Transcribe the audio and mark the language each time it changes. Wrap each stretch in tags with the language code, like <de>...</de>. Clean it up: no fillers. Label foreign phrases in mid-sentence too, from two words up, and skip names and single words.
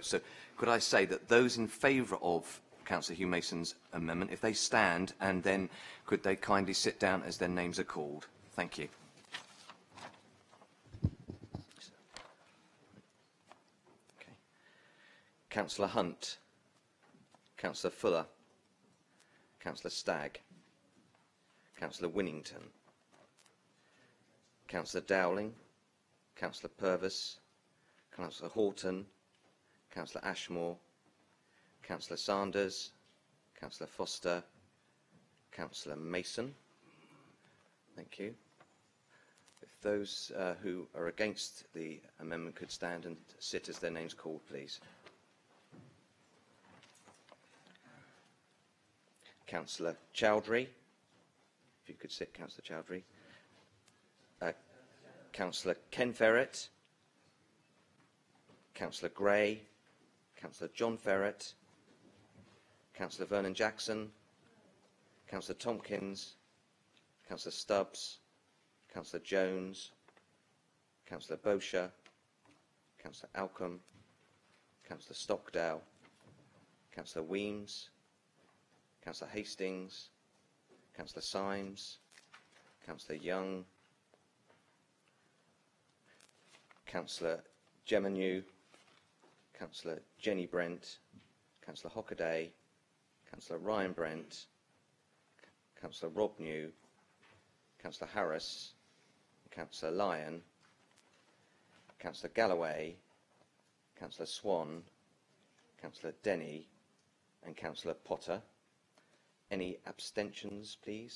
<en>So could I say that those in favour of Councillor Hugh Mason's amendment, if they stand, and then could they kindly sit down as their names are called? Thank you. Okay. Councillor Hunt, Councillor Fuller, Councillor Stagg, Councillor Winnington, Councillor Dowling, Councillor Purvis, Councillor Horton, Councillor Ashmore, Councillor Sanders, Councillor Foster, Councillor Mason. Thank you. If those who are against the amendment could stand and sit as their names called, please. Councillor Chowdhury. If you could sit, Councillor Chowdhury. Councillor Ken Ferret, Councillor Gray, Councillor John Ferret, Councillor Vernon Jackson, Councillor Tompkins, Councillor Stubbs, Councillor Jones, Councillor Bosher, Councillor Alcombe, Councillor Stockdale, Councillor Weems, Councillor Hastings, Councillor Symes, Councillor Young, Councillor Gemenew, Councillor Jenny Brent, Councillor Hockaday, Councillor Ryan Brent, Councillor Rob New, Councillor Harris, Councillor Lyon, Councillor Galloway, Councillor Swan, Councillor Denny and Councillor Potter. Any abstentions, please?</en>